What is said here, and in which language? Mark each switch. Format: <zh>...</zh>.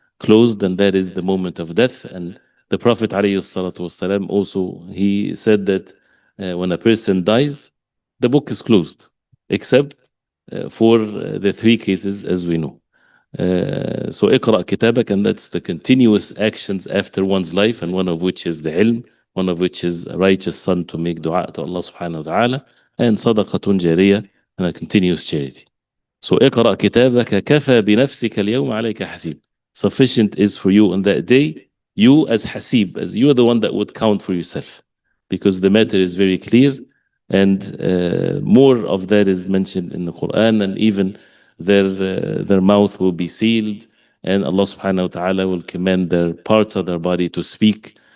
<en>closed, and that is the moment of death. And the Prophet ﷺ also, he said that when a person dies, the book is closed, except for the three cases as we know. So</en> <ar>اقرأ كتابك,</ar> <en>and that's the continuous actions after one's life, and one of which is the ilm, one of which is a righteous son to make dua to Allah subhanahu wa ta'ala, and</en> <ar>صدقة جارية,</ar> <en>and a continuous charity.</en> <ar>So اقرأ كتابك كفى بنفسك اليوم عليك حسيب.</ar> <en>Sufficient is for you on that day, you as hasib, as you are the one that would count for yourself, because the matter is very clear, and more of that is mentioned in the Quran, and even their mouth will be sealed, and Allah subhanahu wa ta'ala will command their parts of their body to speak.</en>